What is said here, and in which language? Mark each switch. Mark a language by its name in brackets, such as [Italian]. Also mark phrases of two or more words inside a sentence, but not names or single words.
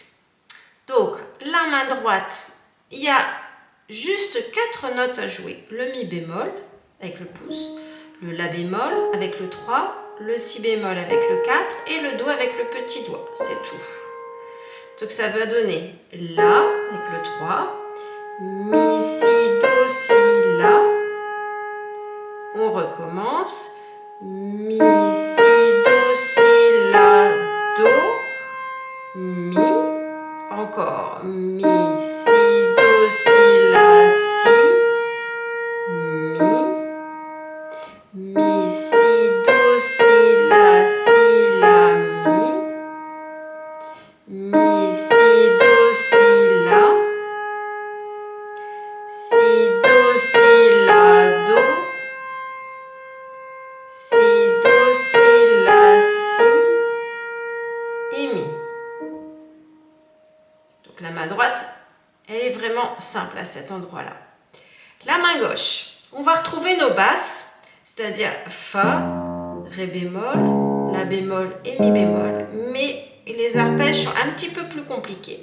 [French] Donc, la main droite, il y a juste 4 notes à jouer. Le Mi bémol avec le pouce, le La bémol avec le 3, le Si bémol avec le 4 et le Do avec le petit doigt. C'est tout. Donc, ça va donner La avec le 3, mi, si, do, si, la. On recommence. Mi, si, do, si, la, do, mi. Encore. Mi, si, do, si, la, si, mi. Mi, si, do, si, la, mi. Mi, si, do, si, la. Si, do, si, la, do. Si, do, si, la, si. Et mi. Donc la main droite, elle est vraiment simple à cet endroit-là. La main gauche, on va retrouver nos basses, c'est-à-dire Fa, Ré bémol, La bémol et Mi bémol, mais les arpèges sont un petit peu plus compliqués.